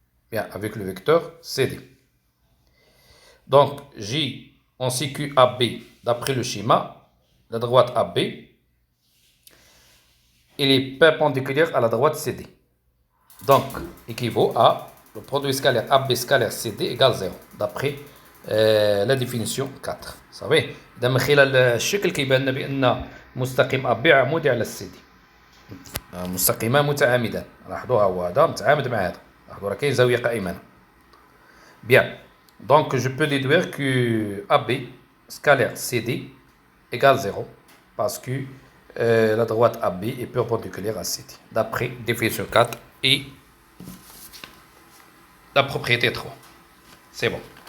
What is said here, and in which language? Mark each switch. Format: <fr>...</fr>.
<fr>Bien, avec le vecteur CD. Donc, on sait que AB, d'après le schéma, la droite AB, il est perpendiculaire à la droite CD. Donc, équivaut à le produit scalaire AB scalaire CD égale 0, d'après la définition 4. Vous savez,</fr> <ar>إذا من خلال الشكل كيبان لنا بأن مستقيم AB عمودي على السيدي. مستقيمان متعامدان. لاحظوها هو هذا متعامد مع هذا. لاحظوا راه كاين زاوية قائمة.</ar> <fr>Bien. Donc, je peux déduire que AB scalaire CD égale 0 parce que la droite AB est perpendiculaire à CD, d'après définition 4 et la propriété 3. C'est bon.</fr>